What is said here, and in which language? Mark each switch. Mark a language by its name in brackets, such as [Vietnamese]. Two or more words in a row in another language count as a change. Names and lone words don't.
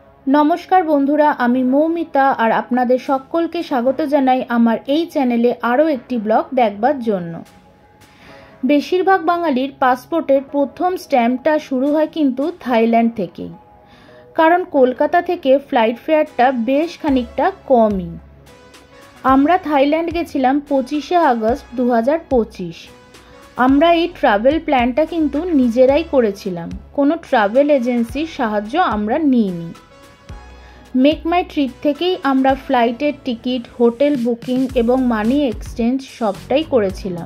[Bangla] নমস্কার বন্ধুরা আমি মৌমিতা আর আপনাদের সকলকে স্বাগত জানাই আমার এই চ্যানেলে আরও একটি ব্লগ দেখবার জন্য। বেশিরভাগ বাঙালির পাসপোর্টের প্রথম স্ট্যাম্পটা শুরু হয় কিন্তু থাইল্যান্ড থেকেই, কারণ কলকাতা থেকে [English] flight fare [Bangla] বেশ খানিকটা কমই। আমরা থাইল্যান্ড গেছিলাম 25 আগস্ট 2025। আমরা এই [English] travel plan [Bangla] কিন্তু নিজেরাই করেছিলাম, কোনো [English] travel agency [Bangla] সাহায্য আমরা নিইনি। মেক মাই ট্রিপ থেকেই আমরা [English] flight ticket, hotel booking [Bangla] এবং [English] money exchange [Bangla] সবটাই করেছিলাম।